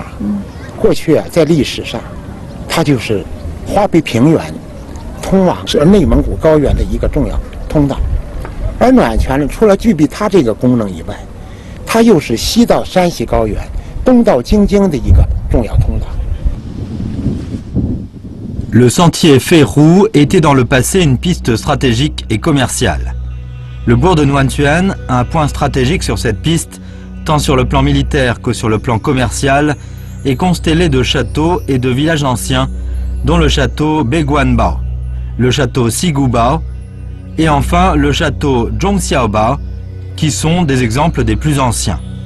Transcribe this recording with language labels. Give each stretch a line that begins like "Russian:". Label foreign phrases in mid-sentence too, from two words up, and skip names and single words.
Chinese: 过去啊，在历史上，它就是华北平原通往内蒙古高原的一个重要通道。而暖泉呢，除了具备它这个功能以外，它又是西到山西高原、东到京津的一个重要通道。
French: Le sentier Feihu était dans le passé une piste stratégique et commerciale. Le bourg de Nuan-Xuan a un point stratégique sur cette piste, tant sur le plan militaire que sur le plan commercial, est constellé de châteaux et de villages anciens, dont le château Beguanbao, le château Sigubao et enfin le château Zhongxiaobao, qui sont des exemples des plus anciens.